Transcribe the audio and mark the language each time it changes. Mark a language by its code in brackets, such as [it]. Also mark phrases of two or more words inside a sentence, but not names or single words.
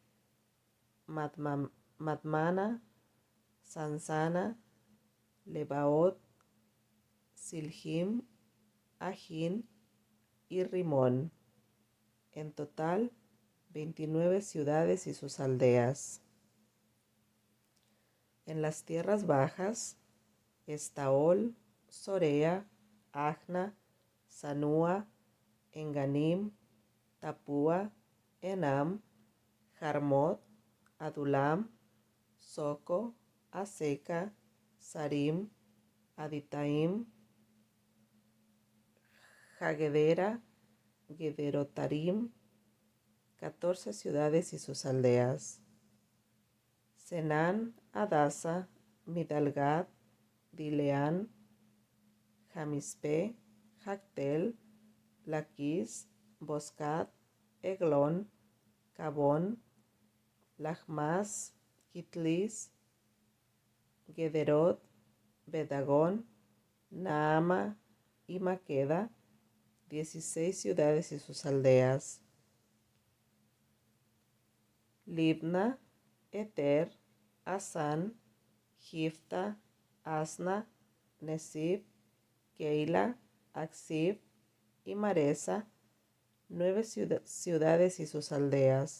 [es] Madmana, Sansana, Lebaot, Silhim, Ajín y Rimón. En total, 29 ciudades y sus aldeas. En las tierras bajas, Estaol, Sorea, Ajna, Sanúa, Enganim, Tapúa, Enam, Jarmot, Adulam, Soco, Aseca, Sarim, Aditaim, Hagedera, Gederotarim, 14 ciudades y sus aldeas. Senán, Adasa, Midalgad, Dileán, Jamispe, Jactel, Laquis, Boscat, Eglón, Cabón, Lachmas, Kitlis, Gederot, Bedagón, Naama y Maqueda, 16 ciudades y sus aldeas. Libna, Eter, Asán, Gifta, Asna, Nesib, Keila, Aksib y Maresa, 9 ciudades y sus aldeas.